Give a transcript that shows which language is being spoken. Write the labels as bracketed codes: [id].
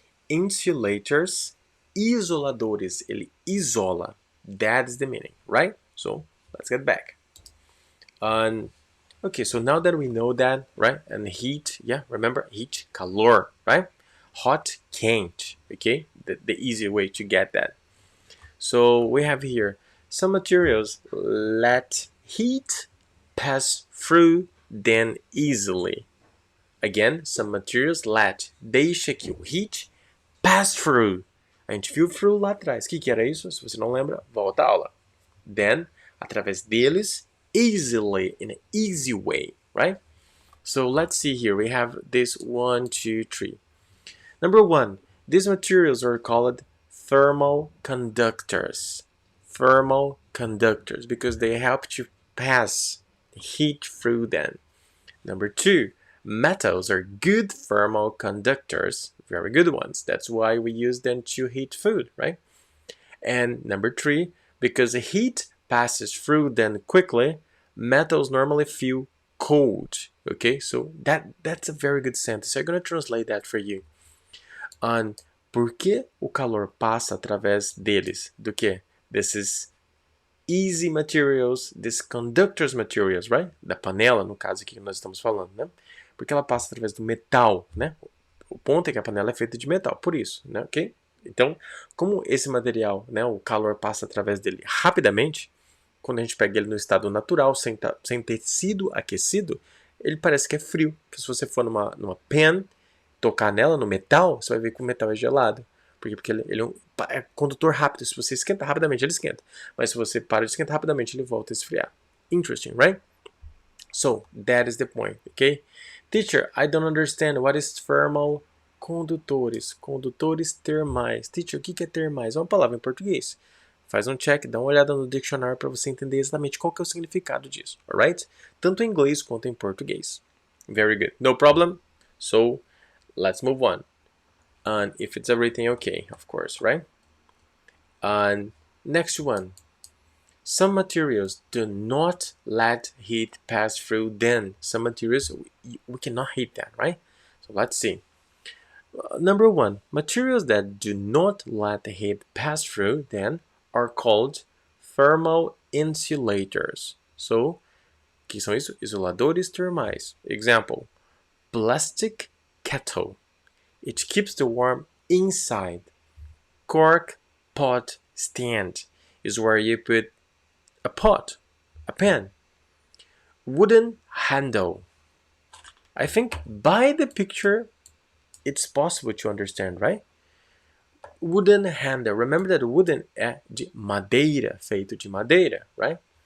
[pt] Insulators, isoladores, ele isola. [en] That's the meaning, right? So let's get back. Okay, so now that we know that, right? And heat, yeah, remember heat, calor, right? Hot, quente, okay? The easy way to get that. So we have here some materials let heat pass through them easily. Again, some materials [pt] deixa que o [en] heat pass through. [pt] A gente viu through lá atrás. O que era isso? Se você não lembra, volta à aula. [en] Then, [pt] através deles, [en] easily, in an easy way, right? So let's see here. We have this 1, 2, 3. Number 1, these materials are called thermal conductors. Thermal conductors because they help to pass heat through them. Number 2, metals are good thermal conductors, very good ones. That's why we use them to heat food, right? And number 3, because the heat passes through them quickly, metals normally feel cold. Okay, so that's a very good sentence. I'm going to translate that for you. [pt] Por que o calor passa através deles? Do que? [en] Desses easy materials, these conductors materials, right? [pt] Da panela, no caso aqui que nós estamos falando, né? Porque ela passa através do metal, né? O ponto é que a panela é feita de metal, por isso, né? Ok? Então, como esse material, né, o calor passa através dele rapidamente, quando a gente pega ele no estado natural, sem ter sido aquecido, ele parece que é frio. Se você for numa pen, tocar nela, no metal, você vai ver que o metal é gelado. Porque ele é condutor rápido. Se você esquenta rapidamente, ele esquenta. Mas se você para de esquentar rapidamente, ele volta a esfriar. [en] Interesting, right? So, that is the point, okay? Teacher, I don't understand. What is thermal condutores? [pt] Condutores termais. Teacher, o que é termais? É uma palavra em português. Faz um check, dá uma olhada no dicionário para você entender exatamente qual que é o significado disso, alright? Tanto em inglês quanto em português. [en] Very good. No problem. So, let's move on. And if it's everything okay, of course, right? And next one. Some materials do not let heat pass through them. Some materials, we cannot heat that, right? So let's see. Number one, materials that do not let the heat pass through then are called thermal insulators. [pt] So, que são isso? Isoladores termais. [en] Example, plastic kettle. It keeps the warmth inside. Cork pot stand is where you put a pot, a pan. Wooden handle. I think by the picture it's possible to understand, right? Wooden handle. [pt] Remember that wooden é de madeira, feito de madeira, right?